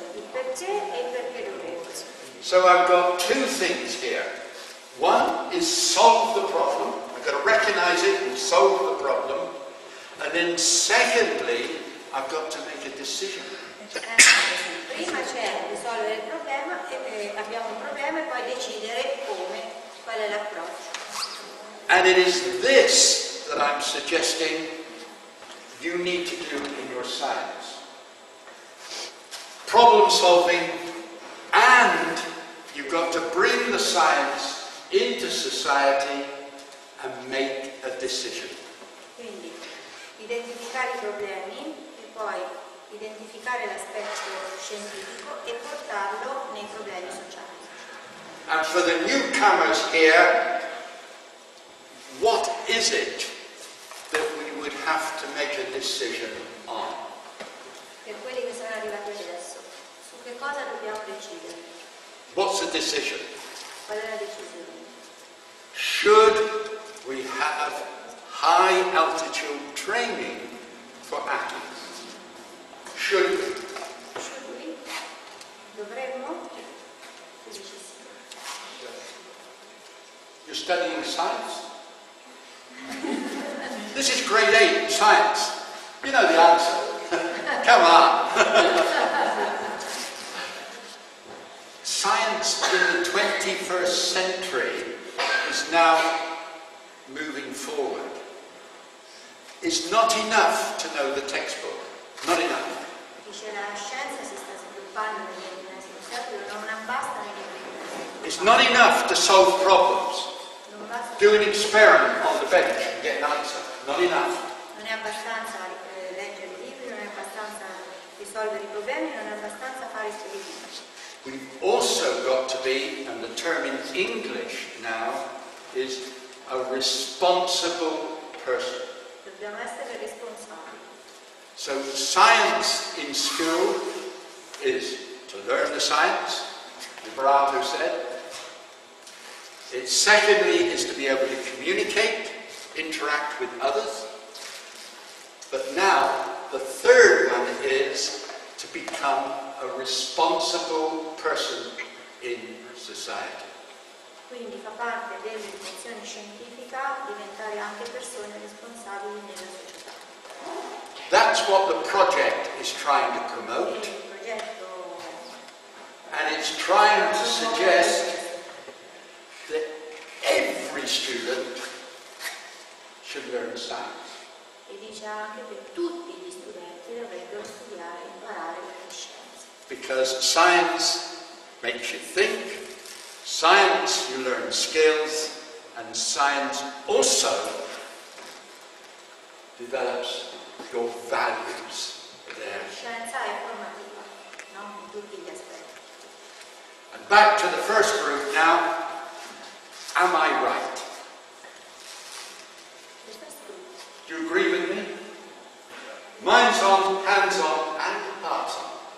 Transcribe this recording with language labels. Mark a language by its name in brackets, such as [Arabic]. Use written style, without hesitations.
[Italian] Il perché e il perché dovrebbero. [English] So I've got two things here. One is solve the problem. I've got to recognize it and solve the problem. And then secondly, I've got to make a decision. [Italian] Prima c'è risolvere il problema e abbiamo un problema e poi decidere come, qual è l'approccio. [English] And it is this that I'm suggesting you need to do in your science. problem solving, and you've got to bring the science into society and make a decision. [Italian] Quindi identificare i problemi e poi identificare l'aspetto scientifico e portarlo nei problemi sociali. [English] And for the newcomers here, what is it that we would have to make a decision on? [Italian] Per quelli che sono arrivati adesso, su che cosa dobbiamo decidere? [English] What's the decision? [Italian] Qual è la decisione? [English] Should we have high altitude training for athletes? Should we? Should we? [Italian] Dovremmo? Tu dici sì. [English] You're studying science? This is grade 8 science. You know the answer. Come on. Science in the 21st century is now moving forward. It's not enough to know the textbook. Not enough. [Italian] Dice la scienza si sta sviluppando nel XX secolo, non basta nei libri. [English] It's not enough to solve problems. [Italian] Non basta. [English] Do an experiment on the bench and get an answer. Not enough. [Italian] Non è abbastanza leggere i libri, non è abbastanza risolvere i problemi, non è abbastanza fare esperimenti. [English] We've also got to be, and the term in English now is a responsible person. [Italian] Dobbiamo essere responsabili. [English] So science in school is to learn the science, Liberato said. It secondly is to be able to communicate, interact with others. But now the third one is to become a responsible person in society. [Italian] Quindi fa parte dell'educazione scientifica diventare anche persone responsabili nella società. [English] That's what the project is trying to promote. [Italian] Il progetto [English] And it's trying to suggest that every student should learn science. [Italian] e dice anche che tutti gli studenti dovrebbero studiare e imparare le scienze. [English] Because science makes you think, science you learn skills, and science also develops your values there. [Italian] La scienza è formativa, no? In tutti gli aspetti. [English] And back to the first group now. Am I right? [Italian] Questo è studio. [English] Do you agree with me? Minds on, hands on, and hearts on.